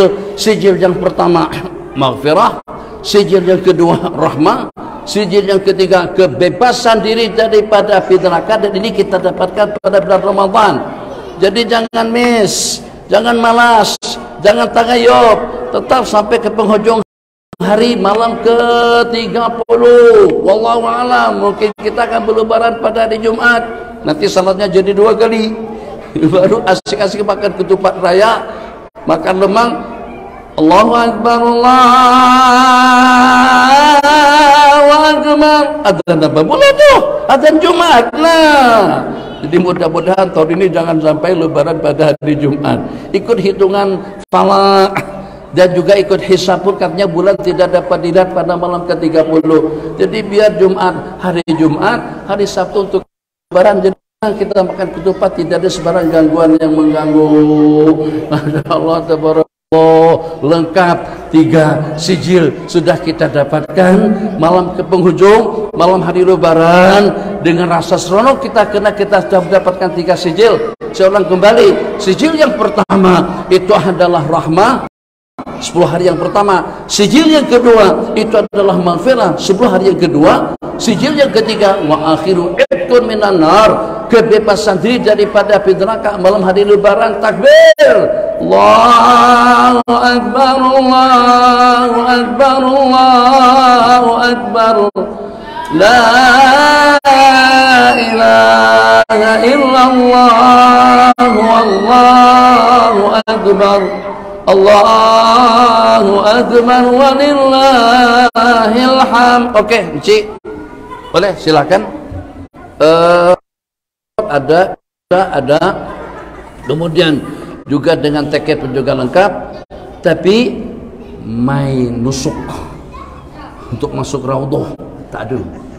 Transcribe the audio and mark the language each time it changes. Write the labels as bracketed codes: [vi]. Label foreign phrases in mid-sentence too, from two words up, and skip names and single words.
[ms] Sijil yang pertama maghfirah, sijil yang kedua rahmah, sijil yang ketiga kebebasan diri daripada api neraka. Dan ini kita dapatkan pada bulan Ramadan. Jadi jangan miss, jangan malas, jangan tagayub, tetap sampai ke penghujung hari malam ke-30. [ar] والله أعلم. [ms] Mungkin kita akan berlebaran pada hari Jumat, nanti salatnya jadi 2 kali. Baru asik-asik makan ketupat raya, makan lemang. [ar] الله أكبر، الله أكبر. [ms] Adzan apa pula tuh? Adzan Jumat. Nah, jadi mudah-mudahan tahun ini jangan sampai lebaran pada hari Jumat. Ikut hitungan falak dan juga ikut hisab pun, katanya bulan tidak dapat dilihat pada malam ke-30. Jadi biar hari Jumat, hari Sabtu untuk lebaran, jadi kita makan ketupat tidak ada sebarang gangguan yang mengganggu. [ar] ما شاء الله، تبارك الله, [ms] lengkap 3 sijil sudah kita dapatkan. Malam ke penghujung, malam hari lebaran, dengan rasa seronok kita sudah mendapatkan 3 sijil. Saya ulang kembali, sijil yang pertama itu adalah rahmah 10 hari yang pertama, sijil yang kedua itu adalah maghfirah 10 hari yang kedua, sijil yang ketiga [ar] وآخره عتق من النار, [ms] kebebasan diri daripada api neraka malam hari lebaran. Takbir, [ar] الله أكبر، الله أكبر، الله أكبر، لا إله إلا الله، والله أكبر، الله أكبر، ولله الحمد. [ms] Oke, Ci, boleh silakan. Ada, kemudian juga dengan tiket pun juga lengkap, tapi main nusuk untuk masuk raudhah tak ada.